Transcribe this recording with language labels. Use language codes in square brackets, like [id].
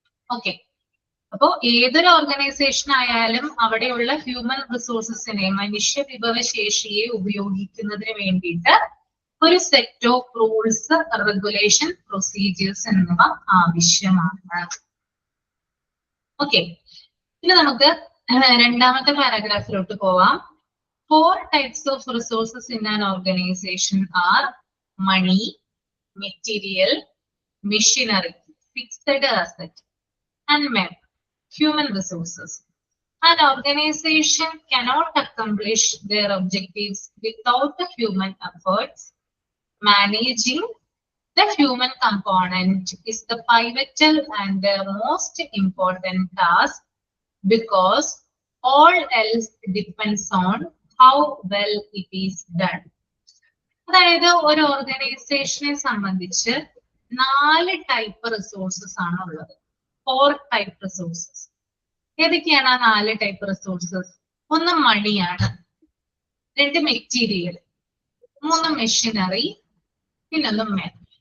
[ml] Okay, അപ്പോ ഏതൊരു organisation ആയാലും അവിടെയുള്ള ഹ്യൂമൻ റിസോഴ്സസിനെ, മനുഷ്യ വിഭവശേഷിയെ ഉപയോഗിക്കുന്നതിന് വേണ്ടിയിട്ട് ഒരു set of rules, regulation, procedures എന്നിവ ആവശ്യമാണ്. ഓക്കെ, ഇനി നമുക്ക് രണ്ടാമത്തെ പാരഗ്രാഫിലോട്ട് പോവാം. [en] 4 types of resources in an organization are money, material, machinery, fixed asset, and men, human resources. An organization cannot accomplish their objectives without the human efforts. Managing the human component is the pivotal and the most important task because all else depends on how well it is done. [ml] അതായത് ഒരു ഓർഗനൈസേഷനെ സംബന്ധിച്ച് 4 type resources ആണ് ഉള്ളത്. 4 type resources. ഏതൊക്കെയാണ് ആ 4 type resources? 1 മണിയാണ്, 2 material, 3 machinery, പിന്നെ 1 മാൻ.